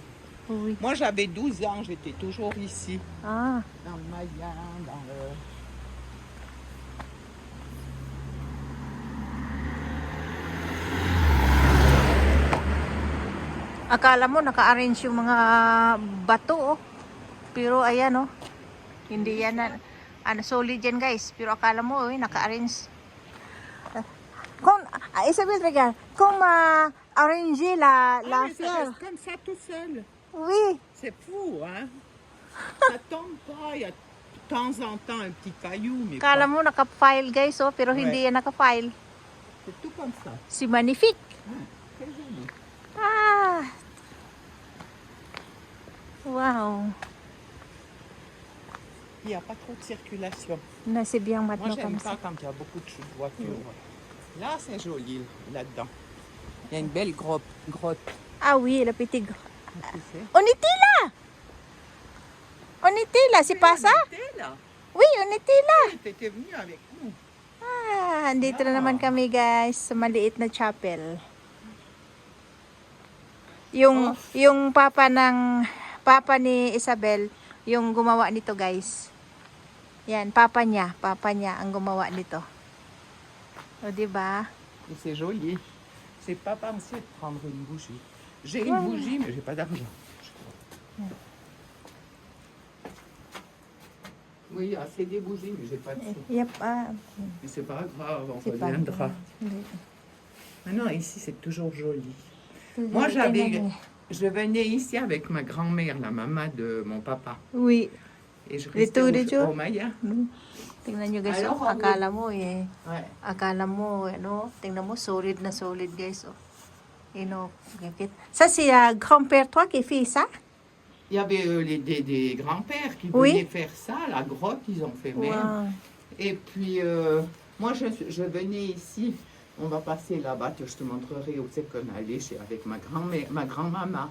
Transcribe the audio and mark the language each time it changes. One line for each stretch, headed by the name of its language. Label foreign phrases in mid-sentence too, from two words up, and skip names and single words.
French: Oui. Moi, j'avais 12 ans, j'étais toujours ici, Ah. dans le Mayen, dans le...
Filipino: Akala mo naka-arrange yung mga bato, oh. Pero ayan, oh. Hindi yan solid yan guys. Pero akala mo, oh, naka-arrange.
French: Isabelle, regarde. Comme arranger la Ah, mais ça fière. reste comme ça tout seul. Oui. C'est fou, hein. Ça tombe pas, il y a de temps en temps un petit caillou, mais
Filipino: Akala
French: pas.
Filipino: mo naka-file guys, oh. Pero hindi yan naka-file.
French: C'est tout comme ça. Si magnifique. Très joli. Ah. Wow. puis il n'y a pas trop de circulation.
Filipino: Na si Biang
French: Moi,
Filipino: matno
French: j'aime
Filipino: kam
French: pas quand il y a beaucoup de voitures. Là, c'est joli, là-dedans. Il y a une belle grotte. Ah oui, lapitig. Tu sais. Onitila! Onitila, si Pasa? T'es là. Oui, Onitila. Tu étais venu avec nous.
Filipino: Ah, andito na naman kami guys sa maliit na chapel. Yung papa ni Isabel, yung gumawa nito guys. Yan, papa niya ang gumawa nito. O, di ba?
French: Et c'est joli. J'ai pas pensé de prendre une bougie. J'ai une bougie, mais j'ai pas d'argent. Oui, assez des bougies, mais j'ai pas de sous. Yep, Mais c'est pas grave, on c'est pas reviendra.
Filipino: Hindi.
French: Maintenant, ici, c'est toujours joli.
Filipino: Tingnan
French: Moi,
Filipino: niyo.
French: je venais ici avec ma grand-mère, la maman de mon papa. Oui. Et je
Filipino: Dito,
French: restais
Filipino: dito.
French: au Maya.
Filipino: Tingnan nyo guys,
French: Alors,
Filipino: oh, akala mo
French: Ouais.
Filipino: akala mo, ano, tingnan mo, solid na solid guys, oh.
English: You know,
French: ça c'est grand-père toi qui fait ça? Il y avait des grands-pères qui Oui. venaient faire ça, la grotte, ils ont fait même. Wow. Et puis, moi, je venais ici. On va passer là-bas, je te montrerai où c'est qu'on allait avec ma grand-mère, ma grand-maman.